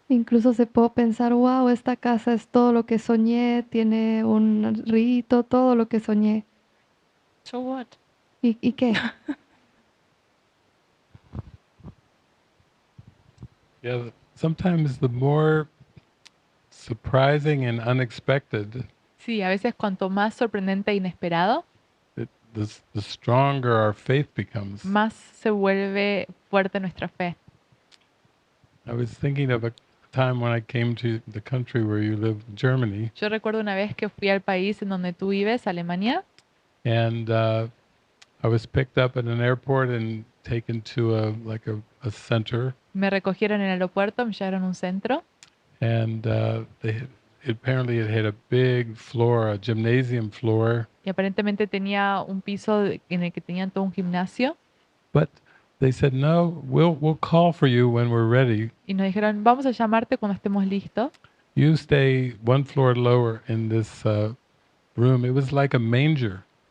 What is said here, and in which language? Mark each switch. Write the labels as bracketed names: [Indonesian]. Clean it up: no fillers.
[Spanish] Incluso se puede pensar, wow, esta casa es todo lo que soñé, tiene un rito, todo lo que soñé. [English] So what? [Spanish] ¿Y qué? [English] Yeah. Sometimes the more surprising and unexpected, [Spanish] Sí, a veces cuanto más sorprendente e inesperado, [English] the stronger our faith becomes. [Spanish] más se vuelve fuerte nuestra fe. [English] I was thinking of a time when I came to the country where you live, Germany, [Spanish] Yo recuerdo una vez que fui al país en donde tú vives, Alemania, [English] and I was picked up at an airport and taken to a center, [Spanish] me recogieron en el aeropuerto, me llevaron a un centro [English] and apparently it had a big floor, a gymnasium floor, [Spanish] y aparentemente tenía un piso en el que tenían todo un gimnasio [English] but they said, no, we'll call for you when we're ready. [Spanish] y nos dijeron, vamos a llamarte cuando estemos listos. [English] You stay one floor lower in this room. It was like a manger.